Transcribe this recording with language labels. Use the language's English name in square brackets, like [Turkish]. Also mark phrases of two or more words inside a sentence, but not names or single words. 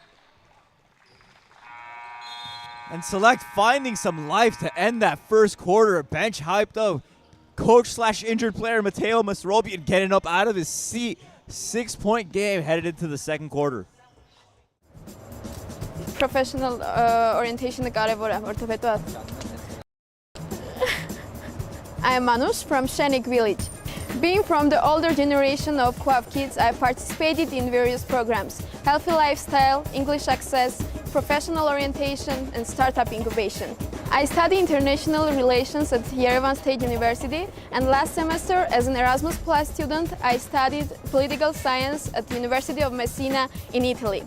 [English] And Select finding some life to end that first quarter. Bench hyped up. Coach/injured player Mateo Masrobian getting up out of his seat. 6-point game headed into the second quarter. Professional orientation [Armenian] կարևոր է, որտեղ հետո [English] I am Manush from Shenik village. Being from the older generation of Quav kids, I participated in various programs: healthy lifestyle, English access, professional orientation, and startup incubation. I study international relations at Yerevan State University, and last semester, as an Erasmus Plus student, I studied political science at the University of Messina in Italy.